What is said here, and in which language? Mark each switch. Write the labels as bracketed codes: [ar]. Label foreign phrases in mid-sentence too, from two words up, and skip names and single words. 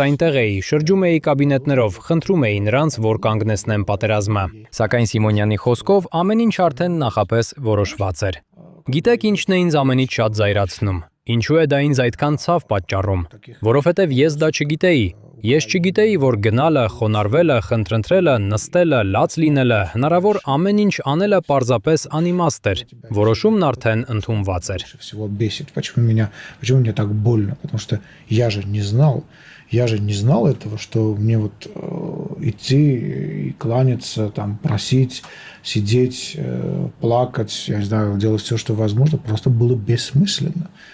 [hy] այնտեղ էի, շրջում էի կաբինետներով, խնդրում էի նրանց, որ կանգնեցնեն պատերազմը։ Սակայն Սիմոնյանի խոսքով ամեն ինչ արդեն նախապես որոշված էր։ Գիտեք ինչն է ինձ ամենից շատ զայրացնում։ Ինչու է դա ինձ այդքան ցավ պատճառում, որովհետև ես դա չգիտեի։ Ես չգիտեի, որ գնալը, խոնարհվելը, խնդրընտրելը, նստելը, լաց լինելը, հնարավոր ամեն ինչ անելը պարզապես անիմաստ էր։ Որոշումն արդեն ընդունված էր։ [ru] всего бесит. Почему мне так больно? Потому что я же не знал этого, что мне вот идти и кланяться, там, просить, сидеть, плакать, я не знаю, делать все, что возможно, просто было бессмысленно.